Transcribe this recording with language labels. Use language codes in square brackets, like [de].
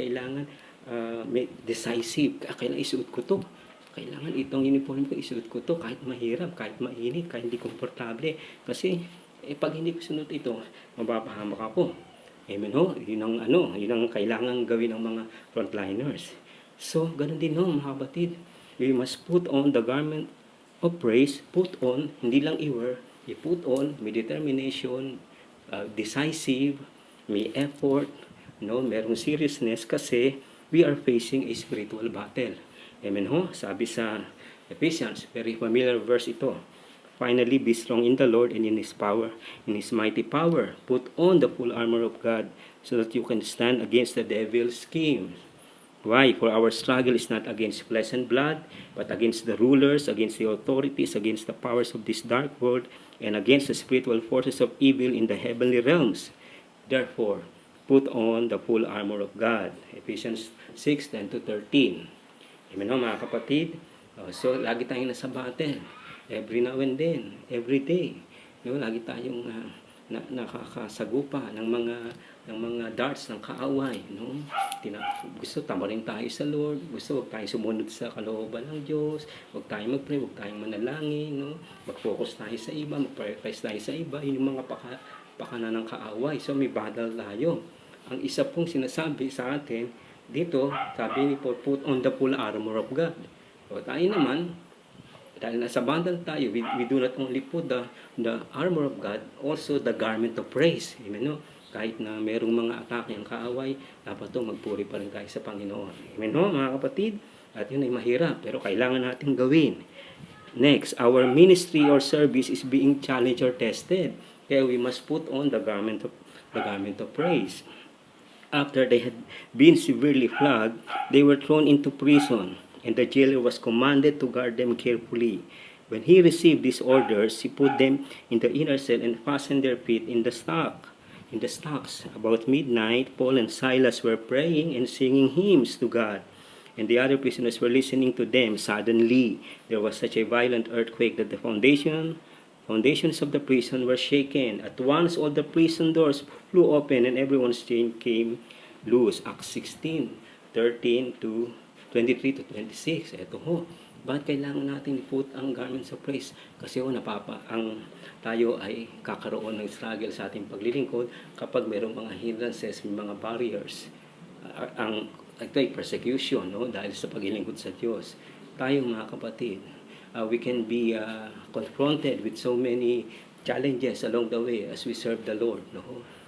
[tl] Kailangan may decisive. Kailangan isuot ko to. Kailangan itong uniform ko, isuot ko to. Kahit mahirap, kahit mainit, kahit hindi komportable. Kasi, pag hindi ko sunod ito, mapapahamak ako. Amen ho? Yun ang kailangan gawin ng mga frontliners. So, ganun din ho, mga kapatid. [en] We must put on the garment of praise. Put on, hindi lang i-wear. I-put on, may determination, decisive, may effort, no, merong seriousness kasi we are facing a spiritual battle. Amen ho? [tl] Sabi sa Ephesians, very familiar verse ito. [en] Finally, be strong in the Lord and in His power, in His mighty power. Put on the full armor of God so that you can stand against the devil's schemes. Why? For our struggle is not against flesh and blood, but against the rulers, against the authorities, against the powers of this dark world, and against the spiritual forces of evil in the heavenly realms. Therefore, put on the full armor of God. Ephesians 6:10-13. [tl] Amen ho, mga kapatid? So, lagi tayong nasa battle. [en] Every now and then, every day. [tl] No, lagi tayong nakakasagupa ng mga darts ng kaaway, no? Gusto tamarin tayo sa Lord, gusto wag tayong sumunod sa kalooban ng Diyos, wag tayong mag-pray, wag tayong manalangin, no? Mag-focus tayo sa iba, mag-prioritize tayo sa iba. Yun yung mga pakana ng kaaway. So may battle tayo. Ang isa pong sinasabi sa atin dito, sabi ni Paul, put on the full armor of God. [en] So tayo naman, dahil nasa battle tayo, we do not only put the armor of God, also the garment of praise. Amen no? [tl] Kahit na merong mga atake ang kaaway, dapat magpuri pa rin tayo sa Panginoon. Amen no, mga kapatid? At yun ay mahirap, pero kailangan natin gawin. [en] Next, our ministry or service is being challenged or tested. Kaya we must put on the garment of praise. After they had been severely flogged, they were thrown into prison, and the jailer was commanded to guard them carefully. When he received these orders, he put them in the inner cell and fastened their feet in the stocks. About midnight, Paul and Silas were praying and singing hymns to God, and the other prisoners were listening to them. Suddenly, there was such a violent earthquake that the foundations of the prison were shaken. At once, all the prison doors flew open and everyone's chain came loose. Acts 16:13-23-26. Ito ho. [tl] Bakit kailangan natin i-put ang garments of praise? Kasi tayo ay kakaroon ng struggle sa ating paglilingkod kapag mayroong mga hindrances, may mga barriers. Ito ay persecution, no? Dahil sa paglilingkod sa Diyos. [en] Tayo mga kapatid, we can be confronted with so many challenges along the way as we serve the Lord, no?